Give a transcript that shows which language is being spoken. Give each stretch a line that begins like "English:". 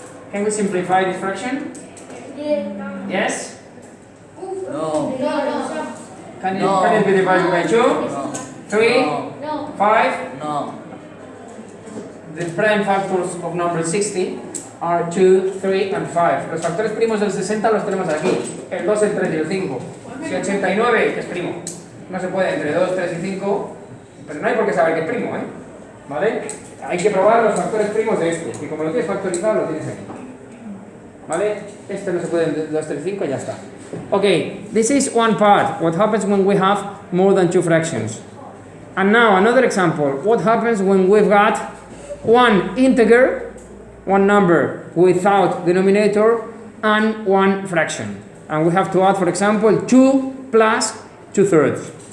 English: Can we simplify this fraction? Yes? No. Can it be divided by 2? No. 3? No. 5? No. The prime factors of number 60 are 2, 3 and 5.
Spanish: Los factores primos del 60 los tenemos aquí. El 2, el 3 y el 5. Si 89 es primo. No se puede entre 2, 3 y 5. Pero no hay por qué saber que es primo, ¿eh? ¿Vale? Hay que probar los factores primos de este. Y como lo tienes factorizado, lo tienes aquí. ¿Vale? Este no se puede entre 2, 3 y 5 y ya está.
English: Okay, this is one part. What happens when we have more than two fractions? And now another example. What happens when we've got one integer, one number without denominator, and one fraction? And we have to add, for example, 2 plus 2/3.